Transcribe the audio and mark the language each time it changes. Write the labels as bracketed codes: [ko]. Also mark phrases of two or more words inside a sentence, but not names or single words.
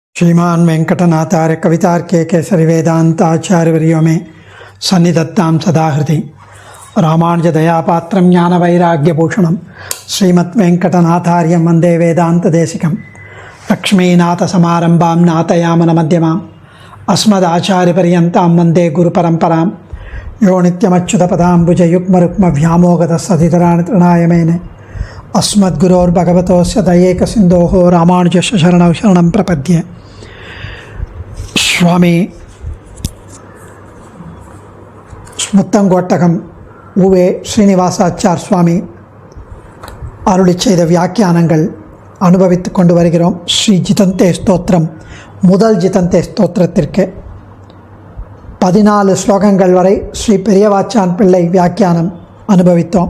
[sa] श्रीमान वेंकटनाथार्य कवितार्के केसरी वेदांताचार्यवर्यो मे सन्निधत्तां सदा हृदि रामानुज दयापात्रं ज्ञानवैराग्यभूषणं श्रीमद्वेंकटनाथार्यं वन्दे वेदान्तदेशिकं लक्ष्मीनाथसमारम्भां नाथयामनमध्यमाम् अस्मदाचार्यपर्यन्तां वन्दे गुरुपरम्परां यो नित्यमच्युतपदाम्बुजयुग्मरुक्मव्यामोगतसतितराणि तृणाय मेने अस्मद्गुरोर्भगवतोस्य दयैकसिन्धोः रामानुजस्य शरणौ शरणं प्रपद्ये. [ta] சுவாமி முத்தங்கோட்டகம் உவே ஸ்ரீனிவாசாச்சார் சுவாமி அருளி செய்த வியாக்கியானங்கள் அனுபவித்து கொண்டு வருகிறோம். ஸ்ரீ ஜிதந்தே ஸ்தோத்திரம் முதல் ஜிதந்தே ஸ்தோத்திரத்திற்கு 14 ஸ்லோகங்கள் வரை ஸ்ரீ பெரியவாச்சான் பிள்ளை வியாக்கியானம் அனுபவித்தோம்.